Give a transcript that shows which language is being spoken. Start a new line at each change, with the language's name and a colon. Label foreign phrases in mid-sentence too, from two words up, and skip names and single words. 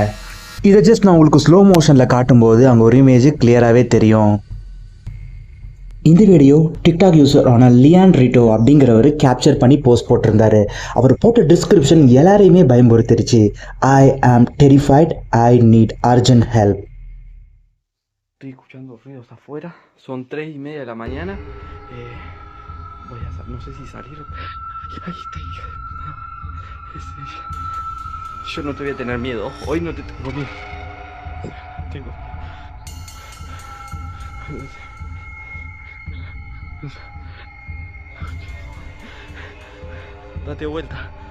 Tamil: இதை ஜஸ்ட் நான் உங்களுக்கு
English: slow motionஇல்
Tamil: காட்டும்போது அங்கே ஒரு
English: image clearஆகவே
Tamil: தெரியும். இந்த வீடியோ டிக்டாக் யூசர் ஆன லியான் ரிட்டோ அப்படிங்கிறவர் கேப்சர் பண்ணி போஸ்ட் போட்டிருந்தாரு. அவர் போட்ட டிஸ்கிரிப்ஷன் எல்லாரையுமே பயமுறுத்திருச்சு.
English: I am terrified, I need urgent help.
Spanish: Estoy escuchando ruidos afuera, son 3:30 de la mañana. Voy a no sé si salir. Ahí está, hija de puta. Es ella. Yo no te voy a tener miedo, hoy no te tengo miedo. Tengo. Date vuelta.